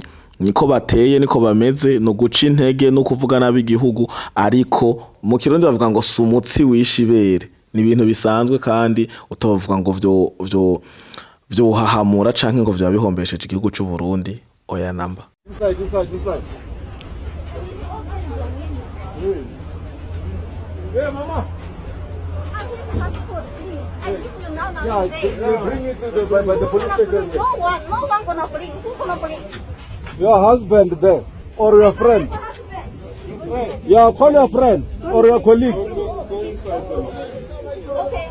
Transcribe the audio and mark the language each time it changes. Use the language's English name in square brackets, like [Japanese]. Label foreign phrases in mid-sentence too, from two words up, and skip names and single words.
[Rundi] Niko bateye, niko bameze, no guca intege no kuvuga nabi igihugu, ariko mu Kirundi bavuga ngo sumutsi wishibere. Ni ibintu bisanzwe kandi utovuga ngo vyo hahamura canke ngo vyo bihombesheje igihugu cy'u Burundi. Oya namba. [English] Hey mama. Yeah, bring it to the police station. No one gonna bring. Who gonna bring? Your husband there, or your friend. Yeah, call your friend or your colleague. Okay.